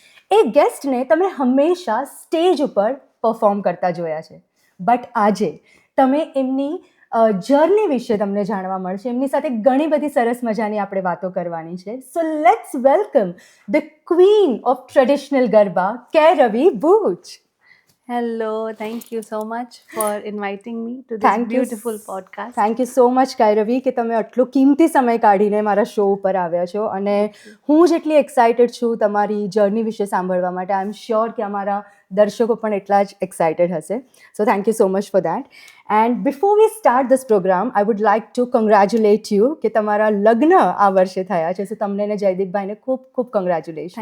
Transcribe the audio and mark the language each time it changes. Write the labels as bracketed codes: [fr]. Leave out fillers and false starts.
[gu] એ ગેસ્ટને તમે હંમેશા સ્ટેજ ઉપર પરફોર્મ કરતા જોયા છે, બટ આજે તમે એમની જર્ની વિશે તમને જાણવા મળશે. એમની સાથે ઘણી બધી સરસ મજાની આપણે વાતો કરવાની છે. [en] so let's welcome the queen of traditional [gu] garba, કૈરવી Buch. [en] Hello, thank you so much for inviting me to this beautiful podcast. Thank you so much [gu] કૈરવી કે તમે આટલો કિંમતી સમય કાઢીને મારા શો ઉપર આવ્યા છો. અને હું જેટલી એક્સાઇટેડ છું તમારી જર્ની વિશે સાંભળવા માટે, [en] I am sure [gu] કે અમારા દર્શકો પણ એટલા જ એક્સાઇટેડ હશે. [en] So thank you so much for that. And before we start this programme, I would like to congratulate you [gu] કે તમારા લગ્ન આ વર્ષે થયા છે. સો તમને ને જયદીપભાઈને ખૂબ ખૂબ કોંગ્રેચ્યુલેશન.